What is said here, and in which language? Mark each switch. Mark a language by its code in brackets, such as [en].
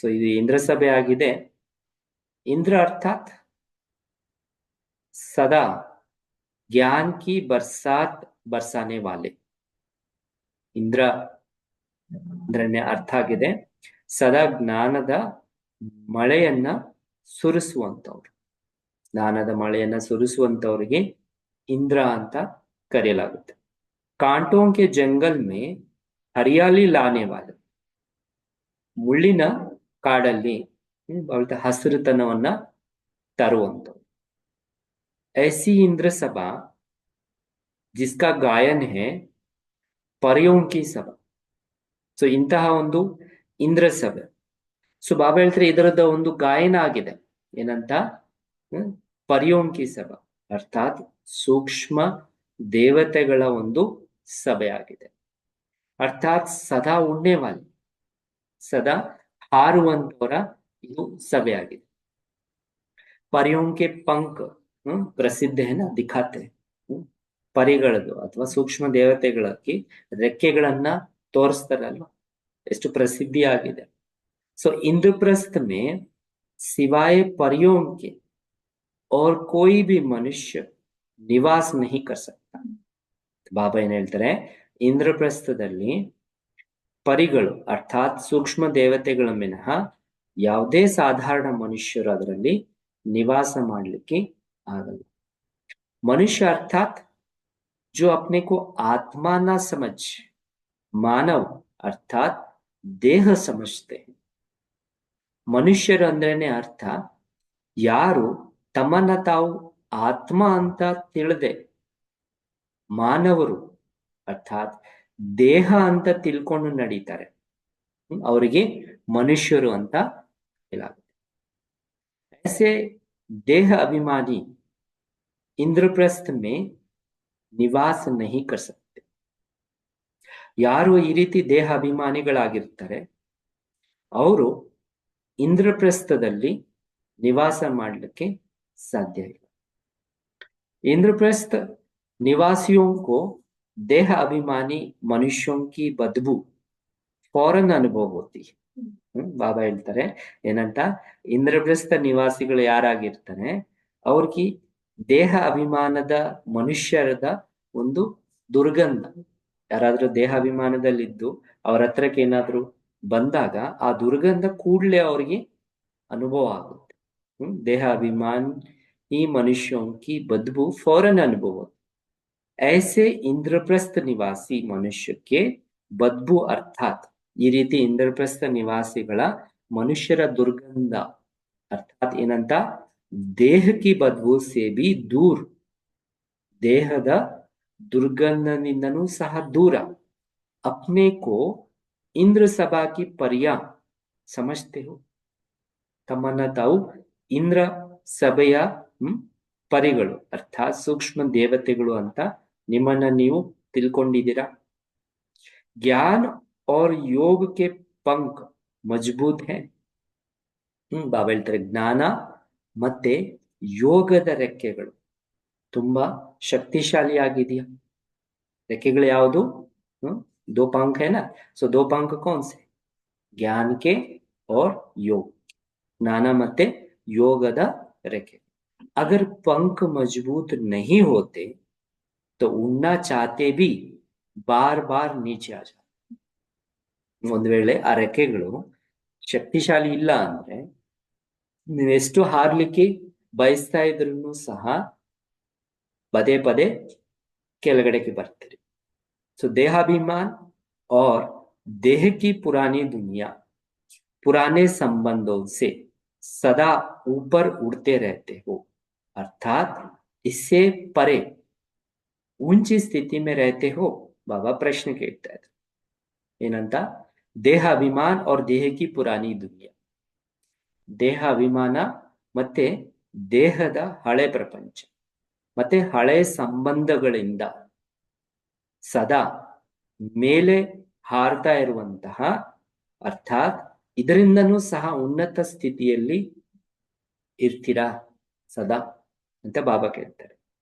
[kn] ಇದು ಇಂದ್ರ ಸಭೆ ಆಗಿದೆ. [hi] इंद्र अर्थात सदा ज्ञान की बरसात बरसाने वाले. [kn] इंद्र ಅಂದ್ರೆ ಅರ್ಥ ಆಗಿದೆ ಸದಾ ಜ್ಞಾನದ ಮಳೆಯನ್ನ ಸುರಿಸುವಂತವ್ರು. ಜ್ಞಾನದ ಮಳೆಯನ್ನ ಸುರಿಸುವಂತವ್ರಿಗೆ ಇಂದ್ರ ಅಂತ ಕರೆಯಲಾಗುತ್ತೆ. [hi] ಕಾಂಟೋं के जंगल में हरियाली लाने वाले. [kn] ಮುಳ್ಳಿನ ಕಾಡಲ್ಲಿ ಹಸಿರುತನವನ್ನ ತರುವಂಥವ್ರು. [hi] ऐसी इंद्र सभा जिसका गायन है परियों की सभा. [kn] ಇಂತಹ ಒಂದು ಇಂದ್ರ ಸಭೆ. ಬಾಬಾ ಹೇಳ್ತಾರೆ ಇದರದ ಒಂದು ಗಾಯನ ಆಗಿದೆ, ಏನಂತ, [hi] ಪರಿಯೋಂ ಕಿ ಸಭಾ [kn] ಅರ್ಥಾತ್ ಸೂಕ್ಷ್ಮ ದೇವತೆಗಳ ಒಂದು ಸಭೆ ಆಗಿದೆ. ಅರ್ಥಾತ್ ಸದಾ ಉಣ್ಣೆವಾಲಿ, ಸದಾ ಹಾರುವಂತವರ ಇದು ಸಭೆ ಆಗಿದೆ. [hi] ಪರಿಯೋಂ ಕೆ ಪಂಖ ಪ್ರಸಿದ್ಧ है ना, दिखाते हैं. [kn] ಪರಿಗಳದ್ದು ಅಥವಾ ಸೂಕ್ಷ್ಮ ದೇವತೆಗಳಕ್ಕೆ ರೆಕ್ಕೆಗಳನ್ನ ತೋರಿಸ್ತಾರಲ್ವ, ಎಷ್ಟು ಪ್ರಸಿದ್ಧಿ ಆಗಿದೆ. [hi] इंद्रप्रस्थ में सिवाय परियों के और कोई भी मनुष्य निवास नहीं कर सकता. [kn] ಬಾಬಾ ಏನ್ ಹೇಳ್ತಾರೆ, ಇಂದ್ರಪ್ರಸ್ಥದಲ್ಲಿ ಪರಿಗಳು ಅರ್ಥಾತ್ ಸೂಕ್ಷ್ಮ ದೇವತೆಗಳ ಮಿನಹ ಯಾವುದೇ ಸಾಧಾರಣ ಮನುಷ್ಯರು ಅದರಲ್ಲಿ निवास ಮಾಡಲಿಕ್ಕೆ ಆಗಲ್ಲ. [hi] मनुष्य अर्थात जो अपने को आत्मा ना समझ मानव अर्थात देह समझते हैं. [kn] ಮನುಷ್ಯರು ಅಂದ್ರೇನೆ ಅರ್ಥ ಯಾರು ತಮ್ಮನ್ನ ತಾವು ಆತ್ಮ ಅಂತ ತಿಳಿದೆ, ಮಾನವರು ಅರ್ಥಾತ್ ದೇಹ ಅಂತ ತಿಳ್ಕೊಂಡು ನಡೀತಾರೆ, ಅವರಿಗೆ ಮನುಷ್ಯರು ಅಂತ ಹೇಳಲಾಗುತ್ತೆ. [hi] ऐसे देह अभिमानी इंद्रप्रस्थ में निवास नहीं कर सकते. [kn] ಯಾರು ಈ ರೀತಿ ದೇಹ ಅಭಿಮಾನಿಗಳಾಗಿರ್ತಾರೆ ಅವರು ಇಂದ್ರಪ್ರಸ್ಥದಲ್ಲಿ ನಿವಾಸ ಮಾಡಲಿಕ್ಕೆ ಸಾಧ್ಯ ಇಲ್ಲ. [hi] इंद्रप्रस्थ निवासियों को देह अभिमानी मनुष्यों की बदबू फौरन अनुभव होती है. [kn] ಬಾಬಾ ಹೇಳ್ತಾರೆ ಏನಂತ, ಇಂದ್ರಪ್ರಸ್ಥ ನಿವಾಸಿಗಳು ಯಾರಾಗಿರ್ತಾರೆ ಅವ್ರಿಗೆ ದೇಹ ಅಭಿಮಾನದ ಮನುಷ್ಯರದ ಒಂದು ದುರ್ಗಂಧ, ಯಾರಾದ್ರೂ ದೇಹ ಅಭಿಮಾನದಲ್ಲಿದ್ದು ಅವ್ರ ಹತ್ರಕ್ಕೆ ಏನಾದ್ರು ಬಂದಾಗ ಆ ದುರ್ಗಂಧ ಕೂಡ್ಲೆ ಅವ್ರಿಗೆ ಅನುಭವ ಆಗುತ್ತೆ. [hi] ದೇಹ ಅಭಿಮಾನ್ ಈ मनुष्यों की बदबू फौरन अनुभव होती. ऐसे इंद्रप्रस्थ निवासी मनुष्य के बदबू अर्थात [kn] ಈ ರೀತಿ ಇಂದ್ರಪ್ರಸ್ಥ ನಿವಾಸಿಗಳ ಮನುಷ್ಯರ ದುರ್ಗಂಧ ಅರ್ಥಾತ್ ಏನಂತ, ದೇಹಕ್ಕೆ [hi] ಬದ್ಬೂ ಸೇ ಬಿ ದೂರ್, [kn] ದೇಹದ ದುರ್ಗಂಧನಿಂದನೂ ಸಹ ದೂರ. [hi] ಅಪ್ನೆ ಕೋ ಇಂದ್ರ ಸಭಾ ಕಿ ಪರಿಯಾ ಸಮಜ್ತೆ ಹೋ, [kn] ತಮ್ಮನ್ನ ತಾವು ಇಂದ್ರ ಸಭೆಯ ಪರಿಗಳು ಅರ್ಥಾತ್ ಸೂಕ್ಷ್ಮ ದೇವತೆಗಳು ಅಂತ ನಿಮ್ಮನ್ನ ನೀವು ತಿಳ್ಕೊಂಡಿದ್ದೀರಾ. [hi] ज्ञान और योग के पंख मजबूत है. [kn] ಬಾಬಾ ಹೇಳ್ತಾರೆ ಜ್ಞಾನ ಮತ್ತೆ ಯೋಗದ ರೆಕ್ಕೆಗಳು ತುಂಬಾ ಶಕ್ತಿಶಾಲಿಯಾಗಿದೆಯಾ. ರೆಕ್ಕೆಗಳು ಯಾವುದು, [hi] दो पंख है ना. दो पंख कौन से, ज्ञान के और योग, [kn] ಜ್ಞಾನ ಮತ್ತೆ ಯೋಗದ ರೆಕ್ಕೆ. [hi] अगर पंख मजबूत नहीं होते तो उड़ना चाहते भी बार बार नीचे आ जाते. [kn] ಒಂದು ವೇಳೆ ಆ ರೆಕ್ಕೆಗಳು ಶಕ್ತಿಶಾಲಿ ಇಲ್ಲ ಅಂದ್ರೆ ನೀವೆಷ್ಟು ಹಾರ್ಲಿಕ್ಕೆ ಬಯಸ್ತಾ ಇದ್ರೂ ಸಹ ಪದೇ ಪದೇ ಕೆಳಗಡೆಗೆ ಬರ್ತೀರಿ. [hi] सो देहाभिमान और देह की पुरानी दुनिया पुराने संबंधों से सदा ऊपर उड़ते रहते हो, अर्थात इससे परे ऊंची स्थिति में रहते हो. बाबा प्रश्न [kn] ಕೇಳ್ತಾ ಇದ್ದಾರೆ ಏನಂತ, ದೇಹ ಅಭಿಮಾನ್ [hi] और देह की पुरानी दुनिया, [kn] ದೇಹ ಅಭಿಮಾನ ಮತ್ತೆ ದೇಹದ ಹಳೆ ಪ್ರಪಂಚ ಮತ್ತೆ ಹಳೆ ಸಂಬಂಧಗಳಿಂದ ಸದಾ ಮೇಲೆ ಹಾರ್ತಾ ಇರುವಂತಹ, ಅರ್ಥಾತ್ ಇದರಿಂದನೂ ಸಹ ಉನ್ನತ ಸ್ಥಿತಿಯಲ್ಲಿ ಇರ್ತೀರಾ ಸದಾ ಅಂತ ಬಾಬಾ ಕೇಳ್ತಾರೆ.